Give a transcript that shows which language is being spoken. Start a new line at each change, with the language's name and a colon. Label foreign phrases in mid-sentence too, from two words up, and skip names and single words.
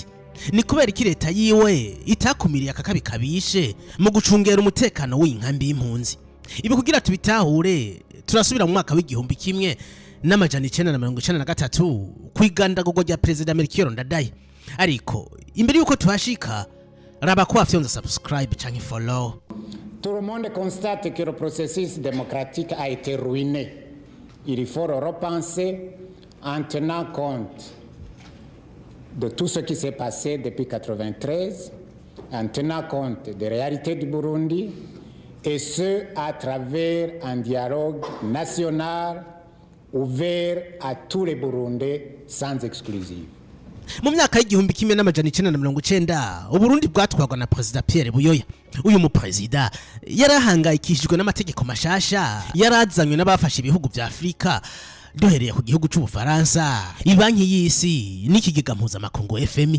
Rundi: Ni kubera iki leta yiwe itakumiriye akakabi kabishe mu gucungera umutekano w'inkambi y'impunzi? Ibi kugira tubitahure turasubira mu mwaka w'igihumbi kimwe n'amajana 1993 kwigandagurwa rya President Melchior Ndadaye. Ariko imbere yuko tuhashika raba ko afyonza subscribe canke follow.
French: Tout le monde constate que le processus démocratique a été ruiné. Il faut le repenser en tenant compte de tout ce qui s'est passé depuis 1993, en tenant compte des réalités du Burundi, et ce à travers un dialogue national ouvert à tous les Burundais sans exclusive.
Rundi: Mu myaka y'igihumbi kimwe n'amajana 1990 Uburundi bwatwagwa na President Pierre Buyoya. Uyu mu president yarahangayikishijwe n'amategeko mashasha yarazanywe n'abafashe ibihugu bya Afrika, duhereye ku gihugu cy'u Bufaransa, ibanki y'isi n'ikigega mpuzamakungu FMI.